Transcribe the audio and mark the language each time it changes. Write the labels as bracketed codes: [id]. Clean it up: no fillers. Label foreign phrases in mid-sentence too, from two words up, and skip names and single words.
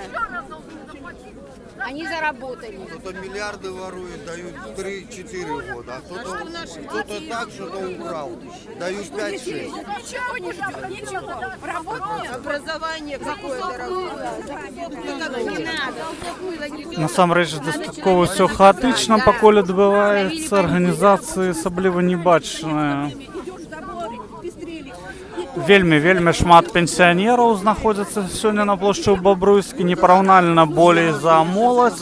[ru] Они заработали. Кто-то миллиарды ворует, дают 3-4 года, а кто-то так, что-то украл, дают 5-6. Ничего не ждет, ничего. Работает. Образование какое-то не надо. [be] Насамрэч, дастаткова ўсё хаатычна пакуль адбываецца, арганізацыі асабліва не бачныя. Вельмі шмат пенсіянераў знаходзяцца сёння на плошчы Бобруйскі, непараўнальна болей за моладзь.